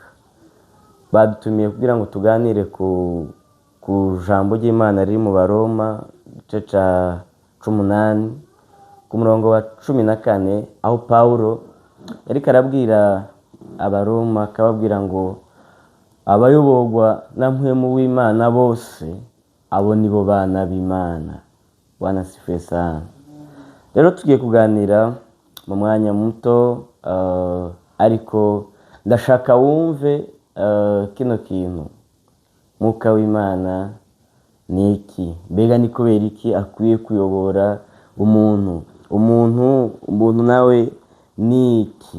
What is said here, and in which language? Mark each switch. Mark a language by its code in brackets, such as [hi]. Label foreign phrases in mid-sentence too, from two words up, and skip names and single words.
[rn] Badutumiye kugira ngo tuganire ku jambo ry'Imana riri mu Baroma igice ca 18 ku murongo wa 14, aho Pawulo yariko arabwira Abaroma, akababwira ngo abayoborwa na mpwemu w'Imana bose abo nibo bana b'Imana. [sw] Bwana asifiwe sana. [rn] Rero tugiye kuganira mu mwanya muto, ariko ndashaka wumve kino kintu. Mwuka w'Imana ni iki? Mbega ni kubera iki akwiye kuyobora umuntu nawe ni iki?